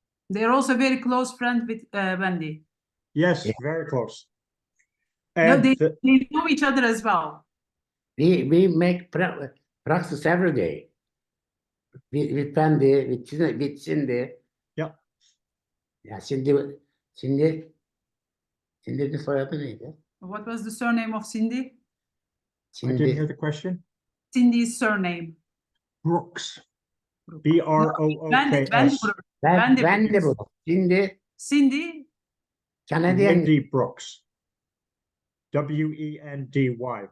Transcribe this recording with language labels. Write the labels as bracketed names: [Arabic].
[English] They're also very close friends with Wendy. Yes, Yeah. very close. No, And they know each other as well. We make practice every day. With Wendy, with Cindy. Yeah. [Turkish] Ya Cindy'nin soyadı neydi? [English] What was the surname of Cindy? I didn't hear the question. Cindy's surname. Brooks. B-R-O-O-K-S. Wendy Brooks. Cindy. Canadian. Wendy Brooks. W-E-N-D-Y.